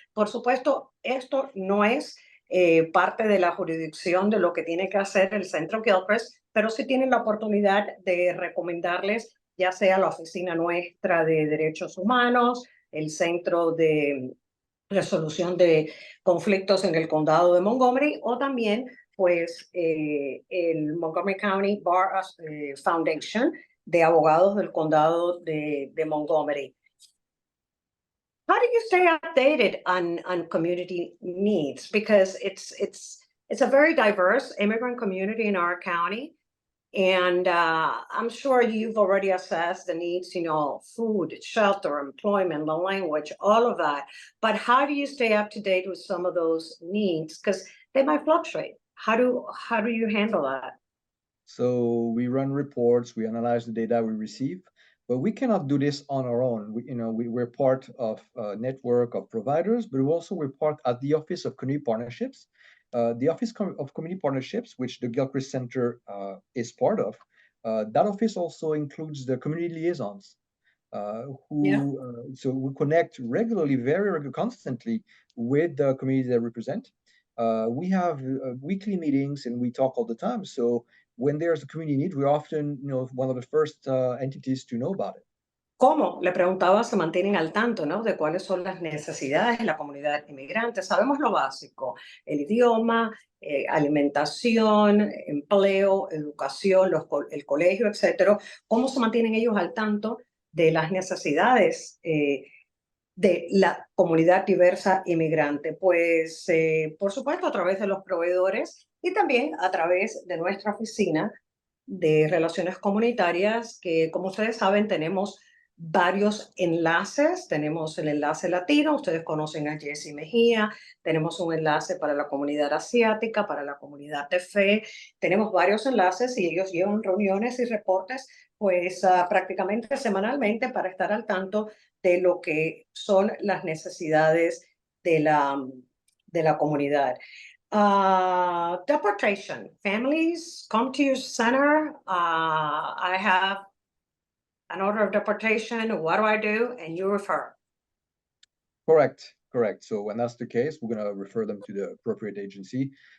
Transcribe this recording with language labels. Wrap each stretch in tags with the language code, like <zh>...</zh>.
<es>Por supuesto, esto no es parte de la jurisdicción de lo que tiene que hacer el Centro Gilchrist, pero sí tienen la oportunidad de recomendarles, ya sea la oficina nuestra de derechos humanos, el Centro de Resolución de Conflictos en el Condado de Montgomery, o también, pues, el Montgomery County Bar Foundation de abogados del Condado de Montgomery.</es> <en>How do you stay updated on community needs? Because it's a very diverse immigrant community in our county. And I'm sure you've already assessed the needs, food, shelter, employment, the language, all of that. But how do you stay up to date with some of those needs? Because they might fluctuate. How do you handle that? So we run reports, we analyze the data we receive, but we cannot do this on our own. We're part of a network of providers, but we're part at the Office of Community Partnerships. The Office of Community Partnerships, which the Gilchrist Center is part of, that office also includes the community liaisons, so we connect regularly, constantly with the community they represent. We have weekly meetings and we talk all the time. So when there's a community need, we're often, one of the first entities to know about it.</en> <es>¿Cómo? Le preguntaba, se mantienen al tanto, ¿no? De cuáles son las necesidades de la comunidad inmigrante. Sabemos lo básico, el idioma, alimentación, empleo, educación, el colegio, etcétera. ¿Cómo se mantienen ellos al tanto de las necesidades de la comunidad diversa inmigrante? Pues, por supuesto, a través de los proveedores y también a través de nuestra oficina de relaciones comunitarias, que, como ustedes saben, tenemos varios enlaces. Tenemos el enlace latino, ustedes conocen a Jessy Mejía, tenemos un enlace para la comunidad asiática, para la comunidad de fe, tenemos varios enlaces y ellos llevan reuniones y reportes pues prácticamente semanalmente para estar al tanto de lo que son las necesidades de la comunidad.</es> <en>Deportation. Families come to your center. I have an order of deportation. What do I do? And you refer. Correct. So when that's the case, we're going to refer them to the appropriate agency.</en>